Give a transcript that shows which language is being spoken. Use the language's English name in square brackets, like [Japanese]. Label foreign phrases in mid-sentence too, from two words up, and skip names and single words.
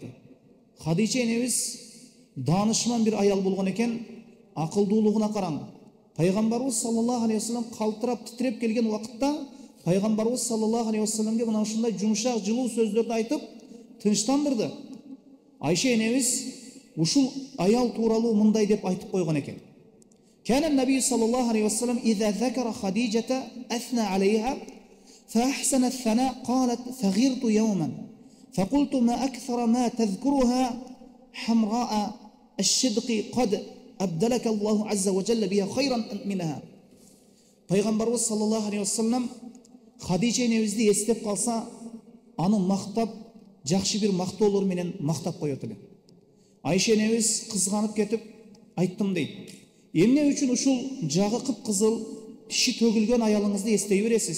[Kyrgyz] Хадича энебиз данышман бир аял болгон экен, акылдуулугуна караң. Пайгамбарыбыз [Arabic] صلى الله عليه وسلم [Kyrgyz] калтырап титреп келген убакытта пайгамбарыбыз [Arabic] صلى الله عليه وسلم [Kyrgyz] мына ушундай жумшак, жылуу сөздөрдү айтып тынчтандырды. Айша энебиз ушул аял тууралуу мындай деп айтып койгон экен. [Arabic] كان النبي صلى الله عليه وسلم إذا ذكر خديجة أثنى عليها فأحسن الثناء قالت فغرت يوما فقلت ما أكثر ما تذكرها حمراء الشدق قد أبدلك الله عز وجل بها خيرا منها. [Kyrgyz] Пайгамбарыбыз [Arabic] صلى الله عليه وسلم [Kyrgyz] Хадича энебизди эстеп калса, аны мактап, жакшы бир мактоолор менен мактап коёт эле. Айша энебиз кызганып кетип айттым дейт: "Эмне үчүн ушул жагы кып-кызыл, тиши төгүлгөн аялыңызды эстей бересиз?